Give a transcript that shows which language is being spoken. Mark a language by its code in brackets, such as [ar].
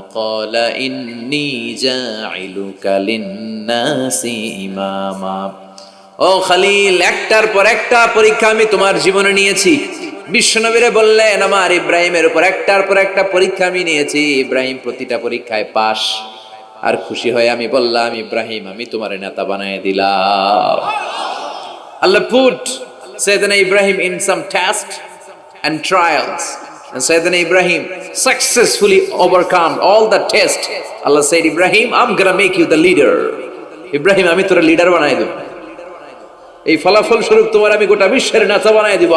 [ar] قال إني جاعلك للناس إماما [bn] ও খলিল, একটার পর একটা পরীক্ষা আমি তোমার জীবনে নিয়েছি। বিশ্বনবীরে বললেন আমার ইব্রাহিমের উপর একটার পর একটা পরীক্ষা আমি নিয়েছি, ইব্রাহিম প্রতিটা পরীক্ষায় পাস। আর খুশি হয়ে আমি বললাম, ইব্রাহিম আমি তোমার নেতা বানায় দিলাম। [en] Allah put Sayyidina Ibrahim in some test and trials, and Sayyidina Ibrahim successfully overcome all the test. Allah said, Ibrahim, I'm gonna make you the leader. [bn] Ibrahim, আমি তোর লিডার বানাই দেব, এই ফলাফল স্বরূপ তোমার আমি গোটা বিশ্বের নেতা বানাই দিব।